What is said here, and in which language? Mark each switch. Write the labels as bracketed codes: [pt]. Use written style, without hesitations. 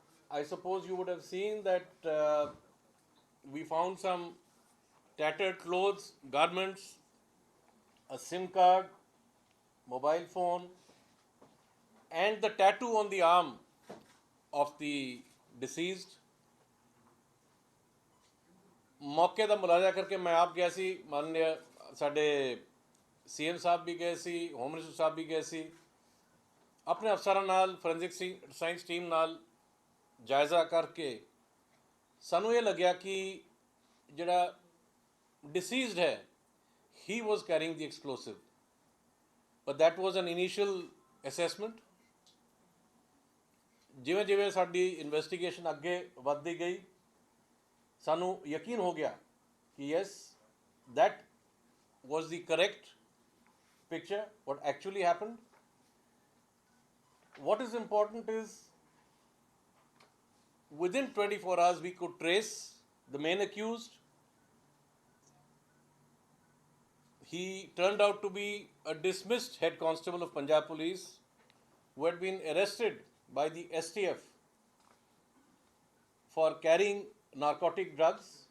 [en] I suppose you would have seen that we found some tattered clothes, garments, a SIM card, mobile phone, and the tattoo on the arm of the deceased. [pa] ਮੌਕੇ ਦਾ ਮੁਲਾਜ਼ਾ ਕਰਕੇ ਮੈਂ ਆਪ ਗਿਆ ਸੀ, ਮਾਨਯ ਸਾਡੇ CM ਸਾਹਿਬ ਵੀ ਗਏ ਸੀ, home minister ਸਾਹਿਬ ਵੀ ਗਏ ਸੀ, ਆਪਣੇ ਅਫਸਰਾਂ ਨਾਲ, ਫੋਰੈਂਸਿਕ ਸਾਇੰਸ ਟੀਮ ਨਾਲ ਜਾਇਜ਼ਾ ਕਰਕੇ ਸਾਨੂੰ ਇਹ ਲੱਗਿਆ ਕਿ ਜਿਹੜਾ ਡਿਸੀਜ਼ਡ ਹੈ, [en] he was carrying the explosive. But that was an initial assessment. [pa] ਜਿਵੇਂ ਜਿਵੇਂ ਸਾਡੀ ਇਨਵੈਸਟੀਗੇਸ਼ਨ ਅੱਗੇ ਵੱਧਦੀ ਗਈ, ਸਾਨੂੰ ਯਕੀਨ ਹੋ ਗਿਆ ਕਿ [en] yes, that was the correct picture, what actually happened. What is important is, within 24 hours we could trace the main accused. He turned out to be a dismissed head constable of Punjab Police who had been arrested by the STF for carrying narcotic drugs.